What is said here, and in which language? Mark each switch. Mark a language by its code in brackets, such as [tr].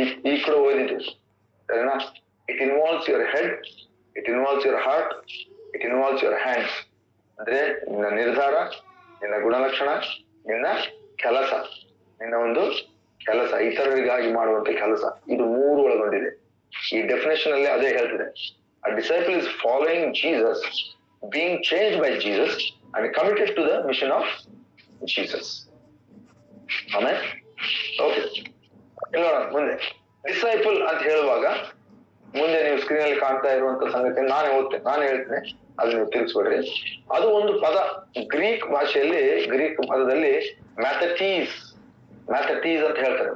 [kn] ಈ ಕಡೆ ಓದಿದ್ದೀವಿ ಸರಿನಾ? [en] It involves your head, it involves your heart, it involves your hands. [kn] ಅಂದ್ರೆ ನಿನ್ನ ನಿರ್ಧಾರ, ನಿನ್ನ ಗುಣಲಕ್ಷಣ, ನಿನ್ನ ಕೆಲಸ, ನಿನ್ನ ಒಂದು ಕೆಲಸ, ಇತರರಿಗಾಗಿ ಮಾಡುವಂತ ಕೆಲಸ, ಇದು 3 ಒಳಗೊಂಡಿದೆ. ಈ ಡೆಫಿನೇಷನ್ ಅಲ್ಲಿ ಅದೇ ಹೇಳ್ತಿದೆ. [en] A disciple is following Jesus, being changed by Jesus and committed to the mission of Jesus. [kn] Amen. Okay. ನೋಡೋಣ ಮುಂದೆ. ಡಿಸೈಪಲ್ ಅಂತ ಹೇಳುವಾಗ ಮುಂದೆ ನೀವು ಸ್ಕ್ರೀನ್ ಅಲ್ಲಿ ಕಾಣ್ತಾ ಇರುವಂತ ಸಂಗತಿ ನಾನೇ ಹೇಳ್ತೇನೆ, ಅದನ್ನ ನೀವು ತಿರುಗಿಸ್ಬಿಡ್ರಿ. ಅದು ಒಂದು ಪದ ಗ್ರೀಕ್ ಭಾಷೆಯಲ್ಲಿ, ಗ್ರೀಕ್ ಪದದಲ್ಲಿ ಮ್ಯಾಥಟೀಸ್ ಅಂತ ಹೇಳ್ತಾರೆ.